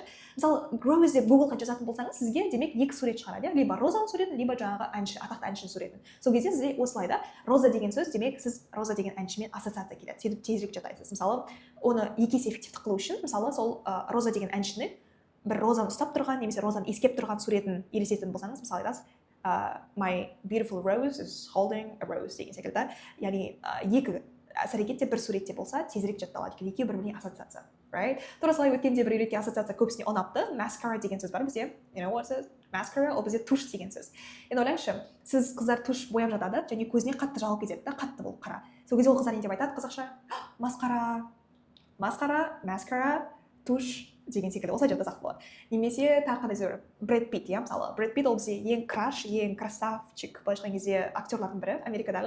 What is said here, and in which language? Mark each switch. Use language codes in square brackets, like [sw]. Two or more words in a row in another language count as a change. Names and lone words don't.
[kk] Мысалы Rose деп Google-ға жазатын болсаңыз, сізге демек екі сурет шығарады, либо розаның суретін, либо жаңағы әнші, атақты әншінің суретін. Сол кезде сізде осылай да роза деген сөз, демек сіз роза деген әншімен ассоциация келеді, сөйтіп тезірек жаттайсыз. Мысалы оны екі есе эффективті қылу үшін, мысалы сол роза деген әншінің бір розаны ұстап тұрған немесе розаны иіскеп тұрған суретін елестететін болсаңыз, мысалы айтасыз [en] my beautiful rose is holding a rose [kk] деген секілді. Яғни екі іс-әрекет те бір суретте болса тезірек жатталады, өйткені екеуі бір-біріне ассоциация, right? Тура солай өткенде бір үйреткен ассоциация көбісіне ұнапты. Mascara деген сөз бар бізде. [en] You know what it is? [kk] Mascara ол бізде туш деген сөз. Енді ойлаңызшы, сіз қыздар туш бояп жатады және көзіне қатты жағылып кетеді да, қатты болып қара. Сол кезде ол қыздар не деп айтады қазақша? Mascara, туш деген секілді осылай жаттасақ болады. Немесе тағы қандай сөз? Брэд Питт, иә, мысалы. Брэд Питт ол бізде ең краш, ең красавчик былайша айтқан кезде актерлардың бірі Америкадағы.